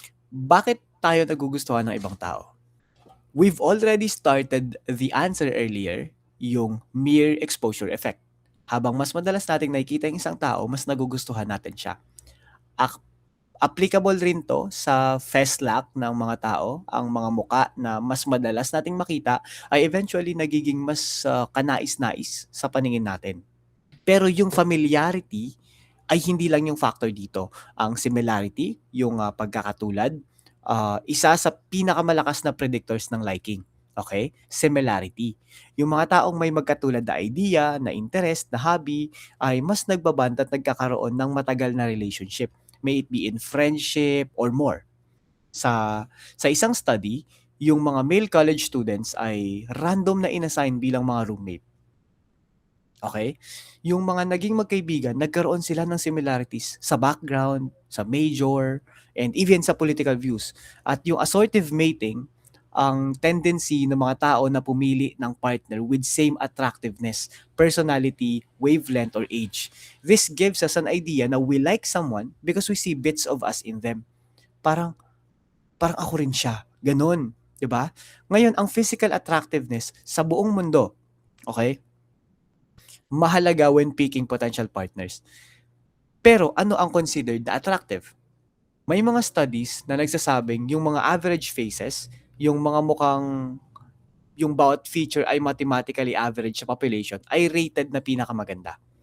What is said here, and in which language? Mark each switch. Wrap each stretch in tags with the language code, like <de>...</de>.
<tl>Bakit tayo nagugustuhan ng ibang tao?</tl> <en>We've already started the answer earlier,</en> <tl>yung</tl> <en>mere exposure effect.</en> <tl>Habang mas madalas nating nakikita yung isang tao, mas nagugustuhan natin siya. Applicable rin to sa FESLAC ng mga tao. Ang mga muka na mas madalas nating makita ay eventually nagiging mas kanais-nais sa paningin natin. Pero yung familiarity ay hindi lang yung factor dito. Ang similarity, yung pagkakatulad, isa sa pinakamalakas na predictors ng liking. Okay? Similarity. Yung mga taong may magkatulad na idea, na interest, na hobby, ay mas nagbaband at nagkakaroon ng matagal na relationship.</tl> <en>May it be in friendship or more.</en> <tl>Sa isang study, yung mga male college students ay random na inassign bilang mga roommate. Okay? Yung mga naging magkaibigan, nagkaroon sila ng similarities sa background, sa major, and even sa political views. At yung assortative mating, ang tendency ng mga tao na pumili ng partner</tl> <en>with same attractiveness, personality, wavelength, or age. This gives us an idea</en> <tl>na</tl> <en>we like someone because we see bits of us in them.</en> <tl>Parang, parang ako rin siya. Ganon. 'Di ba? Ngayon, ang physical attractiveness sa buong mundo, okay? Mahalaga</tl> <en>when picking potential partners.</en> <tl>Pero ano ang considered na attractive? May mga studies na nagsasabing yung mga average faces, yung mga mukhang yung bawat feature ay mathematically average sa population, ay rated na pinakamaganda.</tl>